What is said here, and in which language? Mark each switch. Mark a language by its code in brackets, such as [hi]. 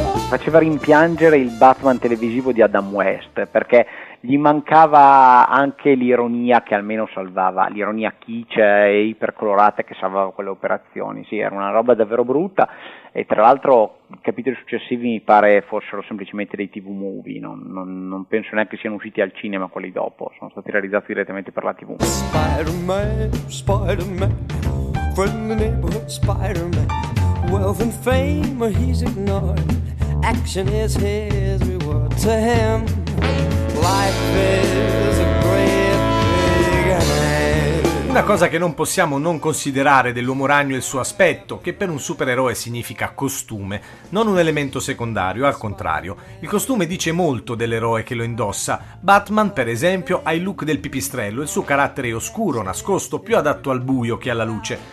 [it] Faceva rimpiangere il Batman televisivo di Adam West, perché gli mancava anche l'ironia che almeno salvava, l'ironia kitsch e ipercolorata che salvava quelle operazioni. Sì, era una roba davvero brutta e tra l'altro i capitoli successivi mi pare fossero semplicemente dei TV movie, non penso neanche siano usciti al cinema quelli dopo, sono stati realizzati direttamente per la TV. [en] Spider-Man from the neighborhood Spider-Man, wealth and fame he's ignored, action is his reward to him, life is a great big hand. [it] Una cosa che non possiamo non considerare dell'Uomo Ragno è il suo aspetto, che per un supereroe significa costume, non un elemento secondario, al contrario. Il costume dice molto dell'eroe che lo indossa. Batman, per esempio, ha il look del pipistrello, il suo carattere è oscuro, nascosto, più adatto al buio che alla luce.